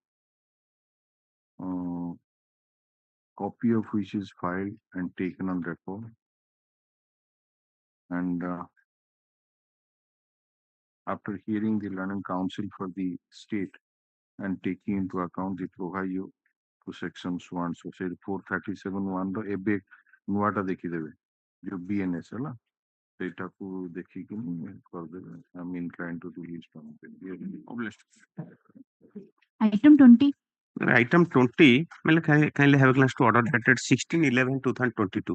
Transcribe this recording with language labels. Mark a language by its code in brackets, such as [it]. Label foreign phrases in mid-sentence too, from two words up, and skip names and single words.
[en] Copy of which is filed and taken on record. And after hearing the London Council for the State and taking into account the proviso to sections 1, so say 437(1) [or] ର ଏବେ ନୂଆଟା ଦେଖିଦେବେ ଯୋଉ BNS ହେଲା ସେଇଟାକୁ ଦେଖିକି କରିଦେବେ. [en] I'm inclined to release from Item 20. Item 20 मतलब kindly have a glance to order dated 16/11/2022.